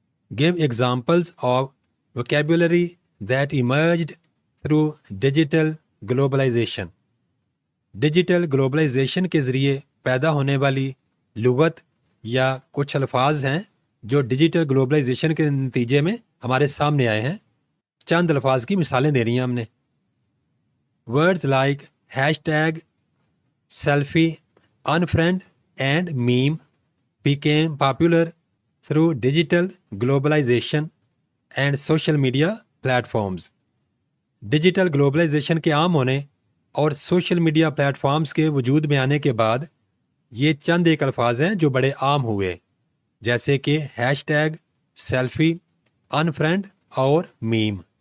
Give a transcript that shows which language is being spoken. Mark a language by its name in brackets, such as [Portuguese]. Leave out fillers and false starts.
[English] Give examples of vocabulary that emerged through digital globalization. [Urdu] Digital globalisation کے ذریعے پیدا ہونے والی لغت یا کچھ الفاظ ہیں جو ڈیجیٹل گلوبلائزیشن کے نتیجے میں ہمارے سامنے آئے ہیں. چند الفاظ کی مثالیں دے رہی ہیں ہم نے. [English] Words like hashtag, selfie, unfriend and meme became popular through digital globalization and social media platforms. [Urdu] Digital globalisation کے عام ہونے اور سوشل میڈیا پلیٹ فارمز کے وجود میں آنے کے بعد یہ چند ایک الفاظ ہیں جو بڑے عام ہوئے، جیسے کہ ہیش ٹیگ، سیلفی، انفرینڈ اور میم.